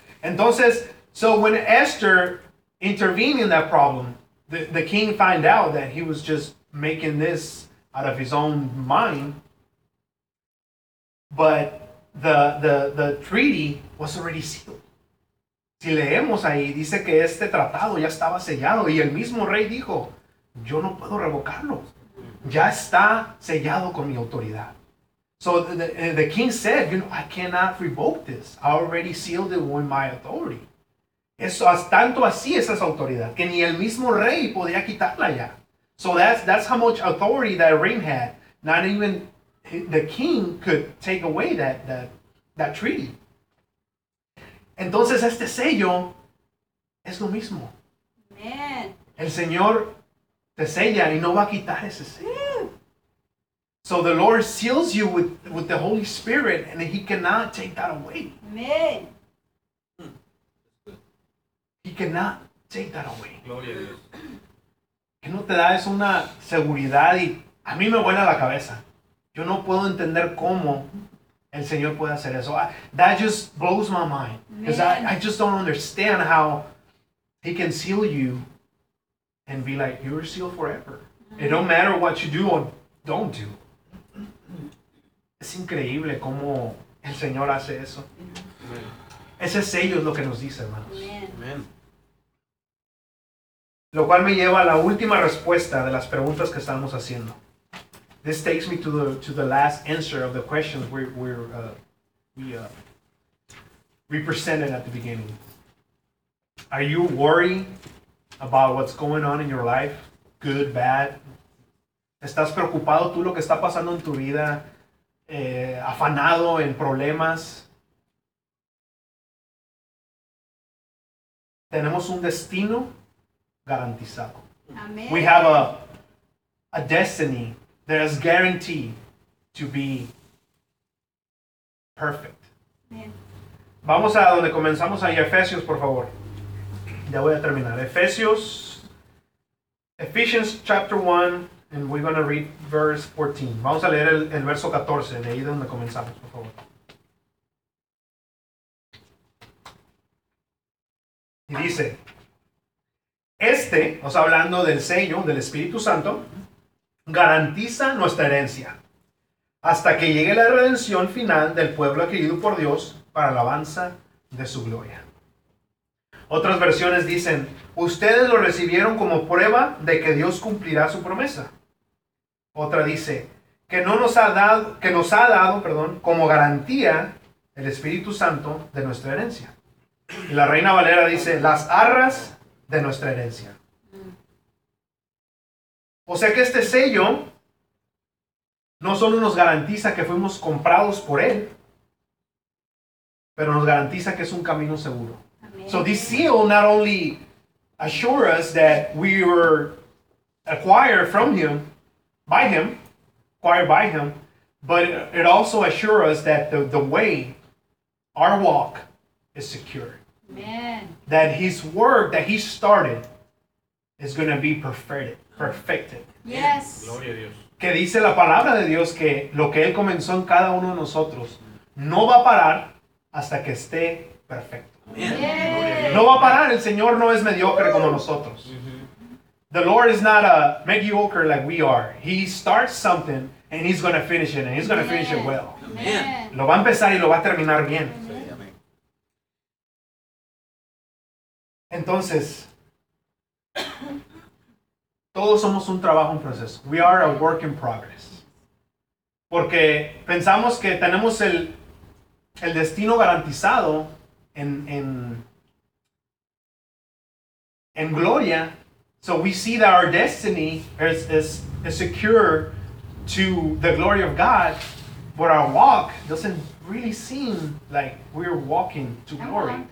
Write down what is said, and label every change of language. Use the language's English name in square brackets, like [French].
[English] Entonces, so when Esther intervened in that problem, the king found out that he was just making this out of his own mind, but the treaty was already sealed. [Spanish] Si leemos ahí, dice que este tratado ya estaba sellado y el mismo rey dijo, yo no puedo revocarlo. Ya está sellado con mi autoridad. [English] So the king said, you know, I cannot revoke this. I already sealed it with my authority. [Spanish] Eso, tanto así es esa autoridad, que ni el mismo rey podía quitarla ya. [English] So that's how much authority that ring had. Not even the king could take away that treaty. [Spanish] Entonces este sello es lo mismo. [English] Man. [Spanish] El Señor te sella y no va a quitar ese sello. [English] So the Lord seals you with the Holy Spirit and he cannot take that away. Amen. He cannot take that away. [Spanish] Gloria a Dios. ¿Qué no te da es una seguridad? Y a mí me vuela la cabeza. Yo no puedo entender cómo el Señor puede hacer eso. [English] That just blows my mind. Because I just don't understand how he can seal you and be like, you're sealed forever. Mm-hmm. It don't matter what you do or don't do. [Spanish] Es increíble cómo el Señor hace eso. [English] Amen. [Spanish] Ese sello es lo que nos dice, hermanos. [English] Amen. [Spanish] Lo cual me lleva a la última respuesta de las preguntas que estamos haciendo. [English] This takes me to the last answer of the questions we presented at the beginning. Are you worried about what's going on in your life? Good, bad? [Spanish] ¿Estás preocupado tú lo que está pasando en tu vida? ¿Afanado en problemas? Tenemos un destino garantizado. [English] Amen. We have a destiny that is guaranteed to be perfect. Amen. [Spanish] Vamos a donde comenzamos ahí, Efesios, por favor. Ya voy a terminar. [English] Ephesians chapter 1, and we're going to read verse 14. [Spanish] Vamos a leer el verso 14, de ahí donde comenzamos, por favor. Y dice, o sea, hablando del sello del Espíritu Santo, garantiza nuestra herencia hasta que llegue la redención final del pueblo adquirido por Dios para la alabanza de su gloria. Otras versiones dicen, ustedes lo recibieron como prueba de que Dios cumplirá su promesa. Otra dice, que nos ha dado, como garantía el Espíritu Santo de nuestra herencia. Y la Reina Valera dice, las arras de nuestra herencia. O sea que este sello no solo nos garantiza que fuimos comprados por él, pero nos garantiza que es un camino seguro. Amén. [English] So this seal not only assures us that we were acquired from him, acquired by him, but it also assures us that the way, our walk, is secure. Amen. That his work that he started is going to be perfected. Yes. [Spanish] Gloria a Dios. Que dice la palabra de Dios que lo que él comenzó en cada uno de nosotros no va a parar hasta que esté perfecto. No va a parar. El Señor no es mediocre como nosotros. [English] The Lord is not a mediocre like we are. He starts something and he's going to finish it. And he's going to finish it well. Amen. [Spanish] Lo va a empezar y lo va a terminar bien. Entonces, todos somos un trabajo en proceso. [English] We are a work in progress. [Spanish] Porque pensamos que tenemos el destino garantizado en gloria. [English] So we see that our destiny is secure to the glory of God, but our walk doesn't really seem like we're walking to glory.